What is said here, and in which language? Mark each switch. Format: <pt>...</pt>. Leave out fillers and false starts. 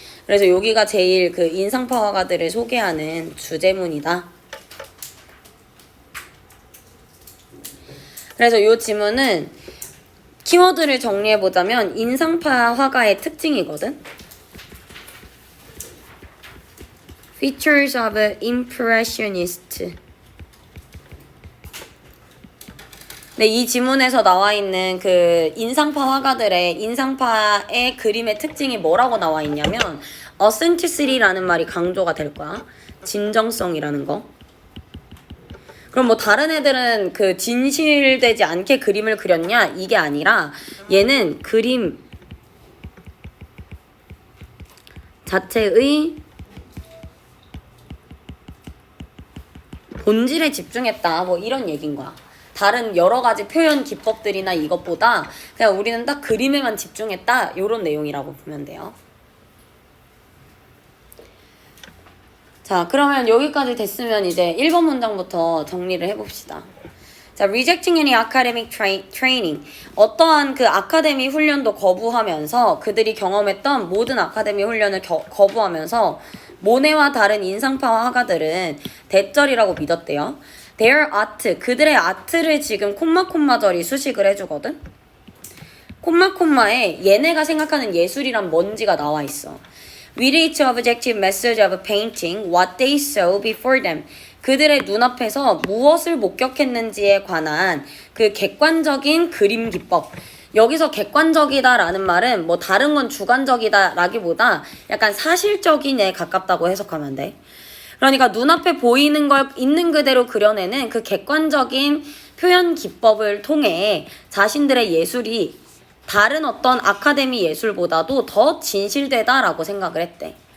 <ko>그래서 여기가 제일 그 인상파 화가들을 소개하는 주제문이다. 그래서 이 지문은 키워드를 정리해보자면 인상파 화가의 특징이거든.</ko> <en>Features of Impressionist.</en> <ko>네, 이 지문에서 나와 있는 그 인상파 화가들의 인상파의 그림의 특징이 뭐라고 나와 있냐면 authenticity라는 말이 강조가 될 거야. 진정성이라는 거. 그럼 뭐 다른 애들은 그 진실되지 않게 그림을 그렸냐? 이게 아니라 얘는 그림 자체의 본질에 집중했다. 뭐 이런 얘기인 거야. 다른 여러 가지 표현 기법들이나 이것보다 그냥 우리는 딱 그림에만 집중했다. 이런 내용이라고 보면 돼요. 자, 그러면 여기까지 됐으면 이제 1번 문장부터 정리를 해봅시다.</ko> <en>자, rejecting any academic training.</en> <ko>어떠한 그 아카데미 훈련도 거부하면서 그들이 경험했던 모든 아카데미 훈련을 거부하면서 모네와 다른 인상파 화가들은 대절이라고 믿었대요.</ko> <en>Their art,</en> <ko>그들의 아트를 지금 콤마절이 수식을 해주거든. 콤마에 얘네가 생각하는 예술이란 뭔지가 나와 있어.</ko> <en>Relate to objective message of painting what they saw before them.</en> <ko>그들의 눈앞에서 무엇을 목격했는지에 관한 그 객관적인 그림 기법. 여기서 객관적이다라는 말은 뭐 다른 건 주관적이다라기보다 약간 사실적인에 가깝다고 해석하면 돼. 그러니까 눈앞에 보이는 걸 있는 그대로 그려내는 그 객관적인 표현 기법을 통해 자신들의 예술이 다른 어떤 아카데미 예술보다도 더 진실되다라고 생각을 했대.</ko>